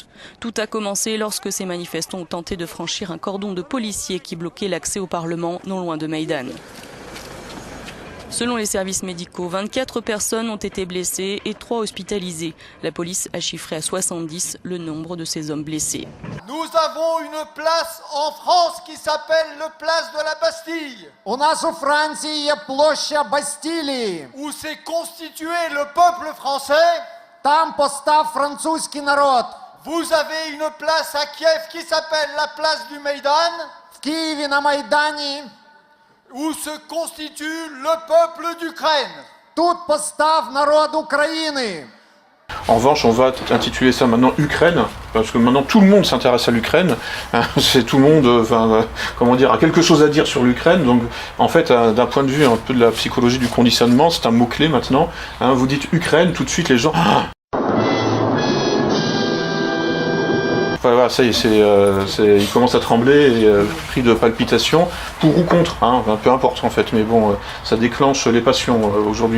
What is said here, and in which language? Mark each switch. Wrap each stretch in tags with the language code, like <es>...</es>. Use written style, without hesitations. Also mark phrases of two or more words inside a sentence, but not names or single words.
<fr>Tout a commencé lorsque ces manifestants ont tenté de franchir un cordon de policiers qui bloquait l'accès au Parlement non loin de Maïdan. Selon les services médicaux, 24 personnes ont été blessées et 3 hospitalisées. La police a chiffré à 70 le nombre de ces hommes blessés. Nous avons une place en France qui s'appelle le place de la Bastille.</fr> <uk>У нас у Франции є площа Бастилії.</uk> <fr>Où s'est constitué le peuple français.</fr> <uk>Там постав французький народ.</uk> <fr>Vous avez une place à Kiev qui s'appelle la place du Maïdan.</fr> <uk>В Києві на Майдані.</uk> <fr>Où se constitue le peuple d'Ukraine.</fr> <uk>Тут постав народ України.</uk> <fr>En revanche, on va intituler ça maintenant Ukraine, parce que maintenant tout le monde s'intéresse à l'Ukraine. C'est tout le monde, a quelque chose à dire sur l'Ukraine. Donc, en fait, d'un point de vue un peu de la psychologie du conditionnement, c'est un mot-clé maintenant. Vous dites Ukraine, tout de suite les gens. Enfin, voilà, ça y est, il commence à trembler, pris de palpitations, pour ou contre, peu importe en fait, mais bon, ça déclenche les passions aujourd'hui.</fr>